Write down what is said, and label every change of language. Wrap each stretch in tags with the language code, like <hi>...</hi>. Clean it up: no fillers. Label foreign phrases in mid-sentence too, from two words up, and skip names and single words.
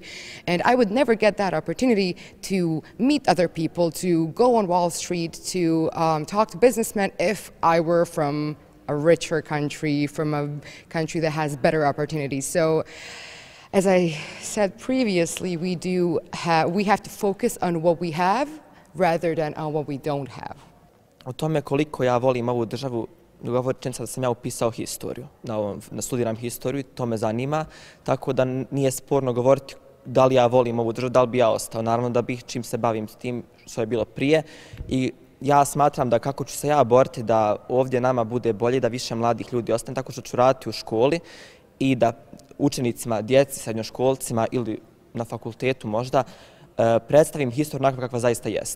<en>And I would never get that opportunity to meet other people, to go on Wall Street, to talk to businessmen if I were from a richer country, from a country that has better opportunities. So, as I said previously, we have to focus on what we have rather than on what we don't have.</en> <bs>O tome koliko ja volim ovu državu, govori činjenica da sam ja upisao historiju. Studiram historiju, to me zanima, tako da nije sporno govoriti da li ja volim ovu državu, da li bi ja ostao. Naravno da bih čim se bavim s tim što je bilo prije i ja smatram da kako ću se ja boriti da ovdje nama bude bolje, da više mladih ljudi ostane, tako što ću raditi u školi i da učenicima, djeci, srednjoškolcima ili na fakultetu možda predstavim historiju onako kakva zaista jeste.</bs>